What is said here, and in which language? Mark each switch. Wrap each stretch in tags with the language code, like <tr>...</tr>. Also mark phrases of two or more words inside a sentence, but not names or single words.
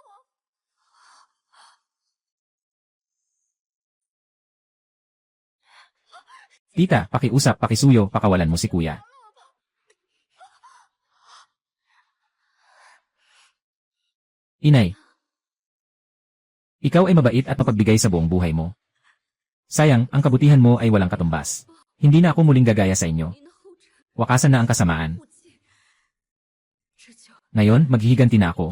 <tl>Tita, pakiusap, pakisuyo, pakawalan mo si kuya. Inay. Ikaw ay mabait at mapagbigay sa buong buhay mo. Sayang, ang kabutihan mo ay walang katumbas. Hindi na ako muling gagaya sa inyo.</tl> <zh>您的后尘</zh> <tl>Wakasan na ang kasamaan.</tl> <zh>不弃，这就</zh> <tl>Ngayon, maghihiganti na ako.</tl>